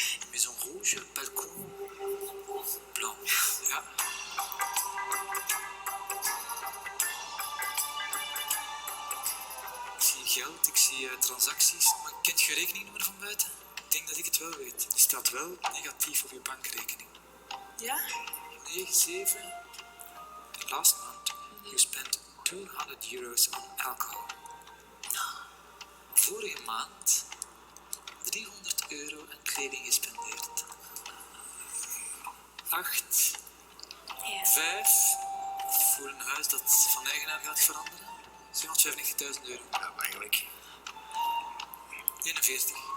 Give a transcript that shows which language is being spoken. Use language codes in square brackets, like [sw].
[fr] Maison rouge, balcon, blanc. Ja. [nl] Ik zie geld, ik zie transacties, maar kent je rekeningnummer van buiten? Ik denk dat ik het wel weet. Die staat wel negatief op je bankrekening. Ja? 9, 7. [en] Last month, you spent €200 on alcohol. [nl] Vorige maand €300 aan kleding gespendeerd. 8. Ja. 5. Voor een huis dat van eigenaar gaat veranderen. €295.000. Ja, eigenlijk. 41.